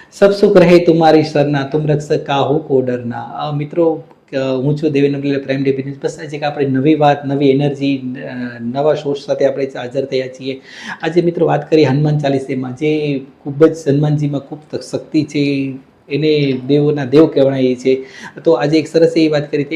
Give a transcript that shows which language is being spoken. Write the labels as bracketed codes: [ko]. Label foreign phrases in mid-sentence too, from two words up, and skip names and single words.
[awa] सब सुख रहे तुम्हारी सरना तुम रक्षक काहू को डरना। [gu] મિત્રો હું છું દેવેન્દ્ર પ્રાઇમ ડે બિઝનેસ બસ આજે આપણે નવી વાત નવી એનર્જી નવા સોર્સ સાથે આપણે હાજર થયા છીએ। આજે મિત્રો વાત કરીએ હનુમાન ચાલીસામાં જે ખૂબ જ હનુમાનજીમાં ખૂબ શક્તિ છે, એને દેવોના દેવ કહેવાય છે। તો આજે એક સરસ એવી વાત કરી હતી।